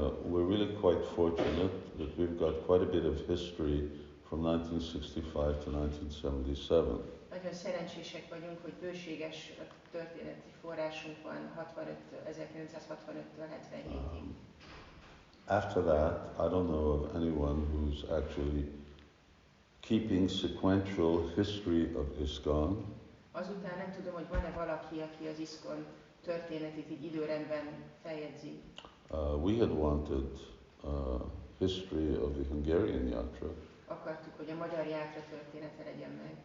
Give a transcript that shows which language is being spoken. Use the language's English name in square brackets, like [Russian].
[English] We're really quite fortunate that we've got quite a bit of history from 1965 to 1977. [Hungarian] Nagyon szerencsések vagyunk, hogy bőséges történeti forrásunk van 1965-től 77-ig. [English] After that, I don't know of anyone who's actually keeping sequential history of ISKCON. [Hungarian] Azután nem tudom, hogy van-e valaki, aki az ISKCON történetét így időrendben feljegyzi. [English] We had wanted history of the Hungarian yatra. [Hungarian] Akartuk, hogy a magyar játra története legyen meg.